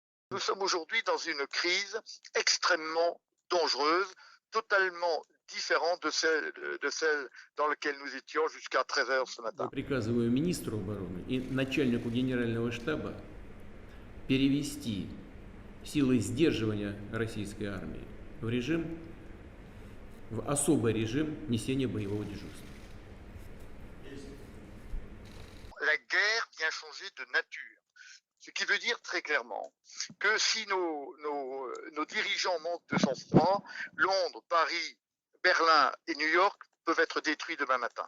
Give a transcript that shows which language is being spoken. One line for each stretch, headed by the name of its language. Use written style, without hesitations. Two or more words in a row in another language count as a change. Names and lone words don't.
French: Nous sommes aujourd'hui dans une crise extrêmement dangereuse, totalement différente de celle dans laquelle nous étions jusqu'à 13 heures ce matin.
Russian: Приказываю министру обороны и начальнику генерального штаба перевести силы сдерживания российской армии в особый режим несения боевого дежурства.
French: La guerre vient changer de nature. Ce qui veut dire très clairement que si nos dirigeants manquent de sang-froid, Londres, Paris, Berlin et New York peuvent être détruits demain matin.